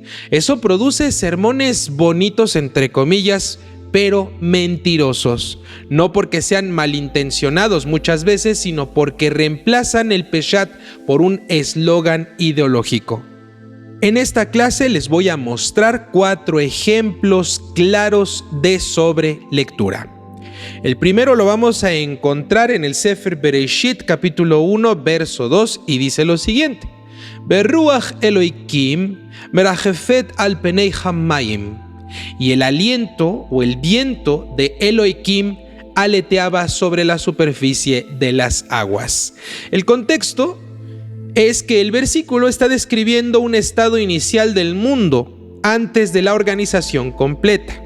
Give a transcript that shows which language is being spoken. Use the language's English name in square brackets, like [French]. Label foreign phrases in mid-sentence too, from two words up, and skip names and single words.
[Spanish] Eso produce sermones bonitos, entre comillas, pero mentirosos, no porque sean malintencionados muchas veces, sino porque reemplazan el peshat por un eslogan ideológico. En esta clase les voy a mostrar 4 ejemplos claros de sobrelectura. El primero lo vamos a encontrar en el Sefer Bereshit, capítulo 1, verso 2, y dice lo siguiente: [Hebrew] ורוח אלוהים מרחפת על פני המים. [Spanish] Y el aliento o el viento de Elohikim aleteaba sobre la superficie de las aguas. El contexto es que el versículo está describiendo un estado inicial del mundo antes de la organización completa.